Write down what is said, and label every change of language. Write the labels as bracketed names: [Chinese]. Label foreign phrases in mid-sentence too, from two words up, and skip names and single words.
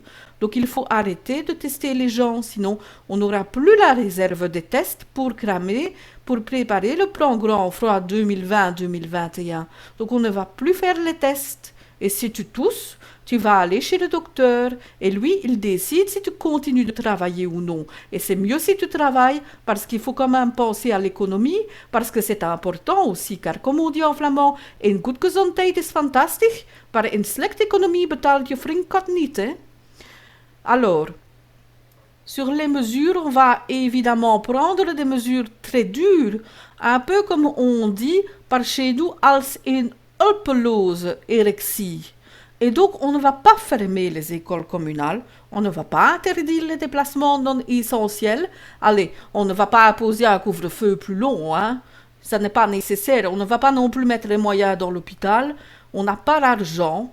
[French] Donc il faut arrêter de tester les gens, sinon on n'aura plus la réserve des tests pour cramer, pour préparer le plan Grand Froid 2020-2021. Donc on ne va plus faire les tests. Et si tu tousses, tu vas aller chez le docteur et lui, il décide si tu continues de travailler ou non. Et c'est mieux si tu travailles parce qu'il faut quand même penser à l'économie, parce que c'est important aussi, car comme on dit en flamand, [Dutch] een goed gezondheid is fantastisch, maar een slechte economie betaalt je vriendkat niet, hè? [French] Alors, sur les mesures, on va évidemment prendre des mesures très dures, un peu comme on dit par chez nous [Dutch] als een hulpeloze erectie. [French] Et donc, on ne va pas fermer les écoles communales, on ne va pas interdire les déplacements non essentiels. Allez, on ne va pas imposer un couvre-feu plus long, hein. Ça n'est pas nécessaire. On ne va pas non plus mettre les moyens dans l'hôpital. On n'a pas l'argent.